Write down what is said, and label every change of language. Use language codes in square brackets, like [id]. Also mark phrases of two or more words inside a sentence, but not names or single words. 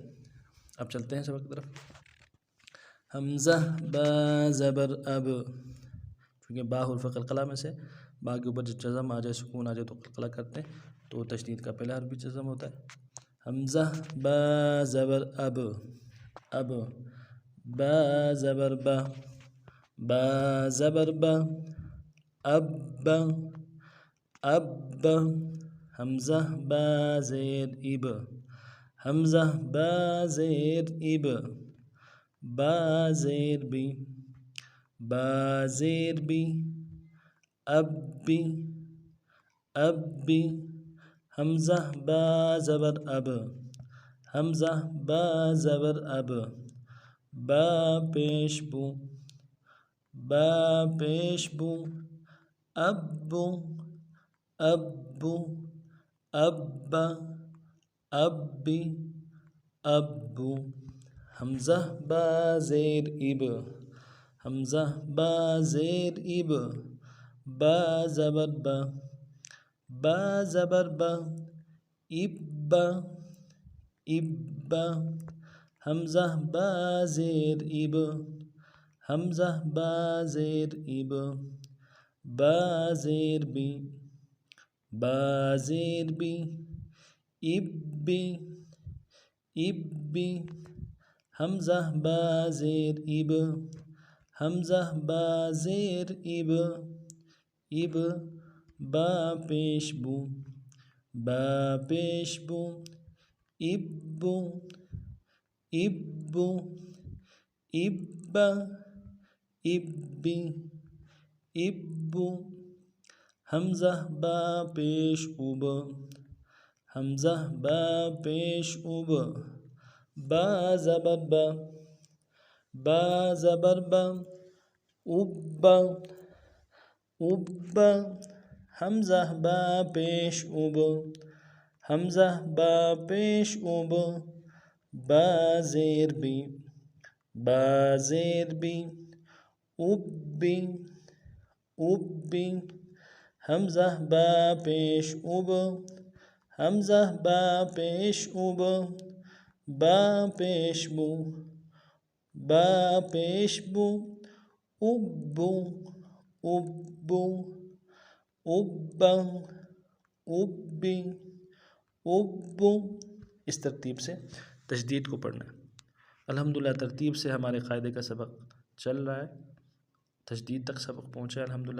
[ur] اب چلتے ہیں سبق کی طرف۔ حمزہ با زبر اب، کیونکہ با حرف قلقلہ میں سے با کے اوپر جب جزم آ جائے، سکون آ جائے تو قلقلہ کرتے ہیں، تو تشدید کا پہلا حرف بھی جزم ہوتا ہے۔ حمزہ با زبر اب، اب با زبر با، با زبر با، اب، اب حمزہ با زیر اب، حمزہ با زیر اب، با زیر بی، با زیر بی، اب بی، اب بی حمزہ با زبر اب، حمزہ با زبر اب، با پیش بو، با پیش بو، ابو، ابو، ابا، ابی، ابو حمزہ با زیر اب، حمزہ با زیر اب، با زبر با، با زبر با، ابا، ابا حمزہ با زیر اب، حمزہ با زیر اب، با زیر بی، با زیر بی، ابی، ابی حمزہ با زیر اب، حمزہ با زیر اب، اب با پیش بو، با پیش بو، ابو، ابو، ابا، ابی، ابو حمزہ با پیش اب، حمزہ با پیش اب، با زبر با، با زبر با، ابا، ابا حمزہ با پیش اب، حمزہ با پیش اب، با زیر بی، با زیر بی، ابی، ابی حمزہ با پیش اب، حمزہ با پیش اب، با پیش بو، با پیش بو، ابو، ابو، ابا، ابی، ابو اس ترتیب سے تشدید کو پڑھنا ہے۔ الحمدللہ ترتیب سے ہمارے قاعدے کا سبق چل رہا ہے، تشدید تک سبق پہنچا ہے الحمدللہ۔